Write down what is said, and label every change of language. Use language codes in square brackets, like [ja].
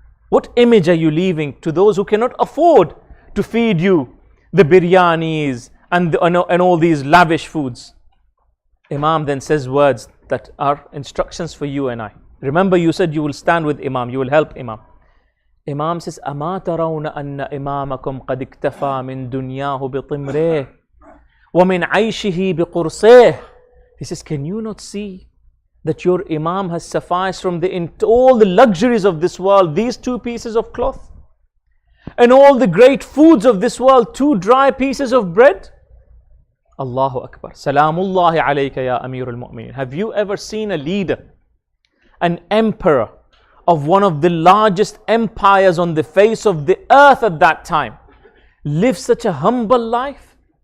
[en] What image are you leaving to those who cannot afford to feed you the biryanis and all these lavish foods? Imam then says words that are instructions for you and I. Remember, you said you will stand with Imam, you will help Imam. [ar] Imam says, أَمَا تَرَوْنَ أَنَّ إِمَامَكُمْ قَدْ اكْتَفَى مِنْ دُنْيَاهُ بِطِمْرِهِ وَمِنْ عَيْشِهِ بِقُرْصِهِ. [en] He says, can you not see that your Imam has sufficed from all the luxuries of this world, these 2 pieces of cloth, and all the great foods of this world, 2 dry pieces of bread? Allahu Akbar. Salamullahi alayka ya Amir al-Mu'mineen. Have you ever seen a leader, an emperor of one of the largest empires on the face of the earth at that time, live such a humble life?